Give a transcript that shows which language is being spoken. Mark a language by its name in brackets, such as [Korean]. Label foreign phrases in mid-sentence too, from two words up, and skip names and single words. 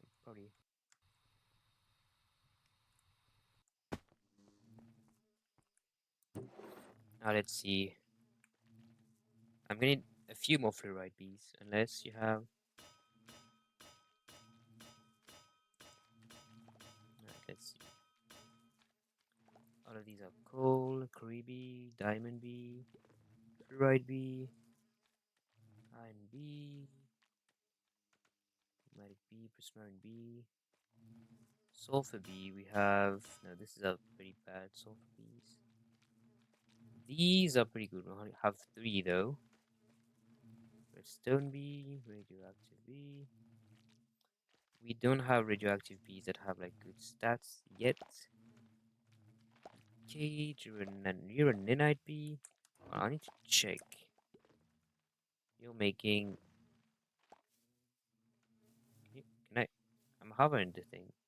[English] It's fine. Probably Now let's see. I'm gonna need a few more fluoride bees, unless you have. Right, let's see. All of these are coal, Caribe, diamond bee, fluoride bee, iron bee, magnetic bee, prismarine bee, sulfur bee. We have no. This is a pretty bad sulfur bees. These are pretty good. We only have three though. Redstone bee, radioactive bee. We don't have radioactive bees that have like good stats yet. Cage, you're a nanite bee. Well, I need to check. You're making. Can I? I'm hovering the thing.